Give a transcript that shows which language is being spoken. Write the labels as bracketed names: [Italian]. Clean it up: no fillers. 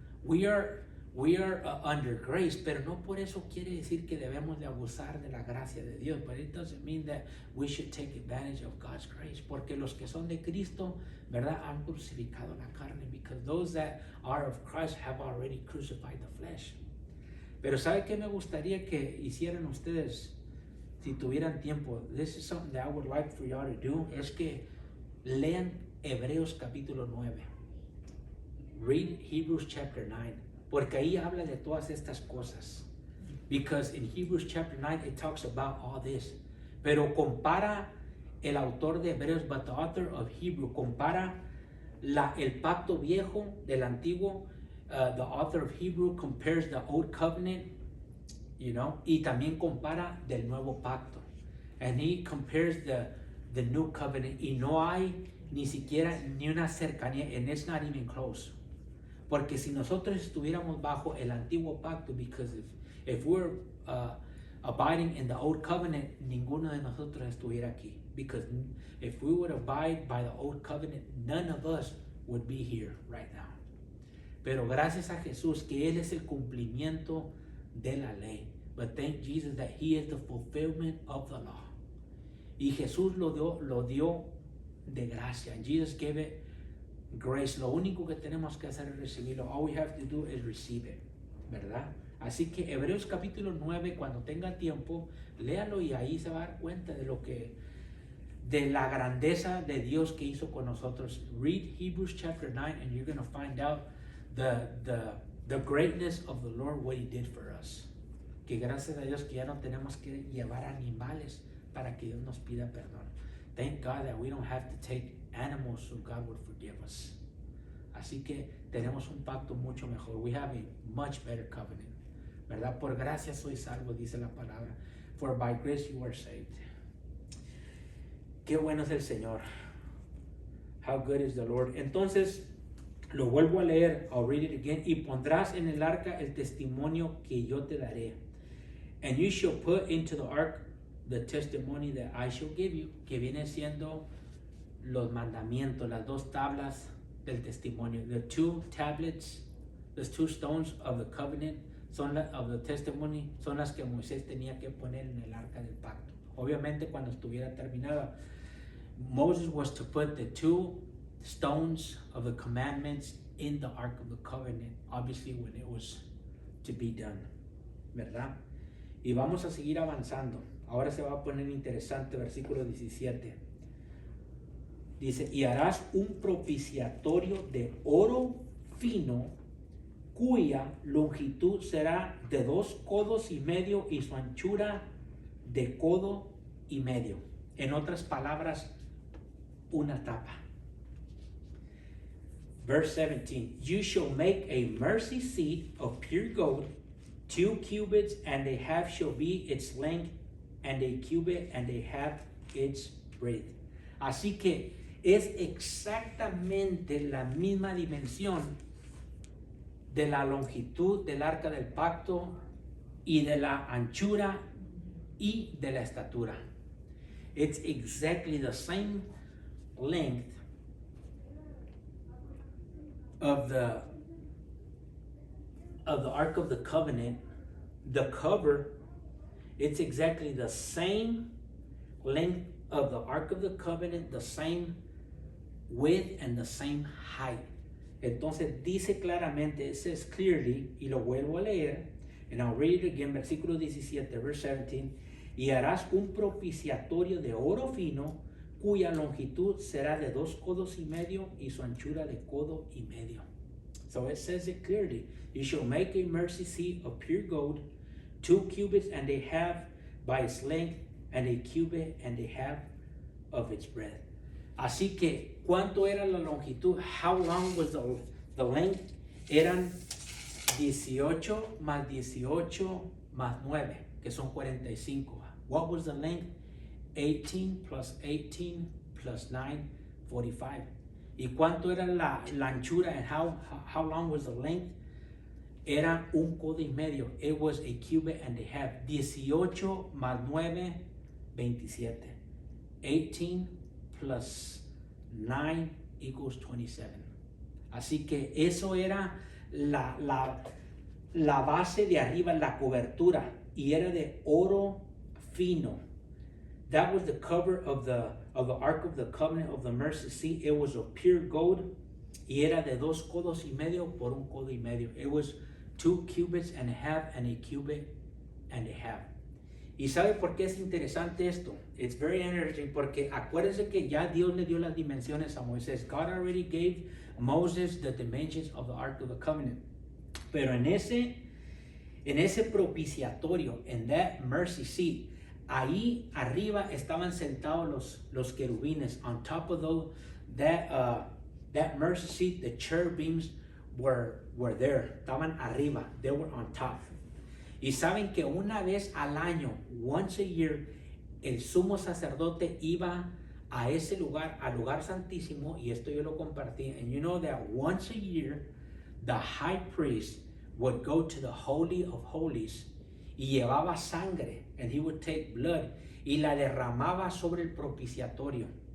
[English] We are under grace, [Spanish] pero no por eso quiere decir que debemos de abusar de la gracia de Dios. [English] But it doesn't mean that we should take advantage of God's grace. [Spanish] Porque los que son de Cristo, ¿verdad?, han crucificado la carne. [English] Because those that are of Christ have already crucified the flesh. [Spanish] Pero ¿sabe qué me gustaría que hicieran ustedes si tuvieran tiempo? [English] This is something that I would like for y'all to do. [Spanish] Es que lean Hebreos capítulo 9. [English] Read Hebrews chapter 9. [Spanish] Porque ahí habla de todas estas cosas. [English] Because in Hebrews chapter 9 it talks about all this. [Spanish] Pero compara el autor de Hebreos, [English] but the author of Hebrew, [Spanish] compara el pacto viejo del antiguo. [English] The author of Hebrew compares the old covenant, [Spanish] y también compara del nuevo pacto. [English] And he compares the new covenant. [Spanish] Y no hay ni siquiera ni una cercanía, [English] and it's not even close. [Spanish] Porque si nosotros estuviéramos bajo el antiguo pacto, [English] because if we're abiding in the old covenant, [Spanish] ninguno de nosotros estuviera aquí. [English] Because if we would abide by the old covenant, none of us would be here right now. [Spanish] Pero gracias a Jesús, que Él es el cumplimiento de la ley. [English] But thank Jesus that He is the fulfillment of the law. [Spanish] Y Jesús lo dio de gracia. [English] And Jesus gave it grace. [Spanish] Lo único que tenemos que hacer es recibirlo. [English] All we have to do is receive it, [Spanish] ¿verdad? Así que Hebreos capítulo 9, cuando tenga tiempo, léalo y ahí se va a dar cuenta de la grandeza de Dios que hizo con nosotros. [English] Read Hebrews chapter 9 and you're going to find out the greatness of the Lord, what He did for us. [Spanish] Que gracias a Dios que ya no tenemos que llevar animales para que Dios nos pida perdón. [English] Thank God that we don't have to take animals so God would forgive us. [Spanish] Así que tenemos un pacto mucho mejor. [English] We have a much better covenant, [Spanish] ¿verdad? Por gracia soy salvo, dice la palabra. [English] For by grace you are saved. [Spanish] Qué bueno es el Señor. [English] How good is the Lord. [Spanish] Entonces, lo vuelvo a leer. [English] I'll read it again. [Spanish] Y pondrás en el arca el testimonio que yo te daré. [English] And you shall put into the ark the testimony that I shall give you. [Spanish] Que viene siendo los mandamientos, las dos tablas del testimonio. [English] The two tablets, the two stones of the covenant, of the testimony, [Spanish] son las que Moisés tenía que poner en el arca del pacto. Obviamente cuando estuviera terminada, [English] Moses was to put the two stones of the commandments in the ark of the covenant, obviously when it was to be done, [Spanish] ¿verdad? Y vamos a seguir avanzando. Ahora se va a poner interesante, versículo 17. Dice, y harás un propiciatorio de oro fino cuya longitud será de 2 codos y medio y su anchura de codo y medio. En otras palabras, una tapa. [English] Verse 17, you shall make a mercy seat of pure gold, 2 cubits and a half shall be its length, and a cubit and a half its breadth. [Spanish] Así que es exactamente la misma dimensión de la longitud del arca del pacto y de la anchura y de la estatura. [English] It's exactly the same length of the Ark of the Covenant. The cover, it's exactly the same length of the Ark of the Covenant, the same width and the same height. [Spanish] Entonces dice claramente, [English] it says clearly, [Spanish] y lo vuelvo a leer, [English] and I'll read it again, [Spanish] versículo 17, [English] verse 17, [Spanish] y harás un propiciatorio de oro fino, cuya longitud será de 2 codos y medio y su anchura de codo y medio. [English] So it says it clearly, you shall make a mercy seat of pure gold, 2 cubits and a half by its length, and a cubit and a half of its breadth. [Spanish] Así que, ¿cuánto era la longitud? [English] How long was the length? [Spanish] Eran 18 más 18 más 9, que son 45. [English] What was the length? 18 plus 18 plus 9, 45. [Spanish] ¿Y cuánto era la anchura? [English] And how long was the length? [Spanish] Era un codo y medio. [English] It was a cubit and a half. [Spanish] 18 más 9, 27. [English] 18 plus 9 equals 27. [Spanish] Así que eso era la base de arriba, la cobertura, y era de oro fino. [English] That was the cover of the Ark of the Covenant of the Mercy Seat. It was of pure gold, [Spanish] y era de 2 codos y medio por un codo y medio. [English] It was 2 cubits and a half and a cubit and a half. [Spanish] ¿Y sabe por qué es interesante esto? [English] It's very interesting [Spanish] porque acuérdense que ya Dios le dio las dimensiones a Moisés. [English] God already gave Moses the dimensions of the Ark of the Covenant. [Spanish] Pero en ese propiciatorio, en [English] that mercy seat, [Spanish] ahí arriba estaban sentados los querubines. [English] On top of that mercy seat, the cherubims were there. [Spanish] Estaban arriba. [English] They were on top. [Spanish] Y saben que una vez al año, [English] once a year, [Spanish] el sumo sacerdote iba a ese lugar, al lugar santísimo, y esto yo lo compartí. [English] And you know that once a year, the high priest would go to the Holy of Holies [Spanish] y llevaba sangre, [English] and he would take blood, [Spanish] y la derramaba sobre el propiciatorio.